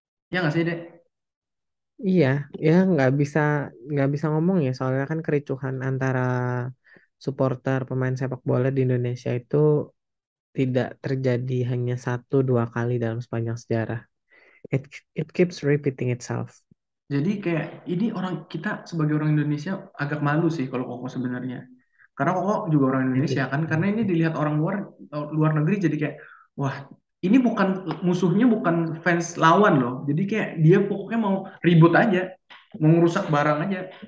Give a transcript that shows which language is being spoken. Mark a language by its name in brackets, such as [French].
[Indonesian] Ya nggak sih, Dek? Iya, ya nggak bisa ngomong ya soalnya kan kericuhan antara supporter pemain sepak bola di Indonesia itu tidak terjadi hanya satu dua kali dalam sepanjang sejarah. [English] It it keeps repeating itself. [Indonesian] Jadi kayak ini orang kita sebagai orang Indonesia agak malu sih kalau Koko sebenarnya. Karena Koko juga orang Indonesia kan. Karena ini dilihat orang luar luar negeri jadi kayak wah ini bukan musuhnya bukan fans lawan loh. Jadi kayak dia pokoknya mau ribut aja, mau ngerusak barang aja.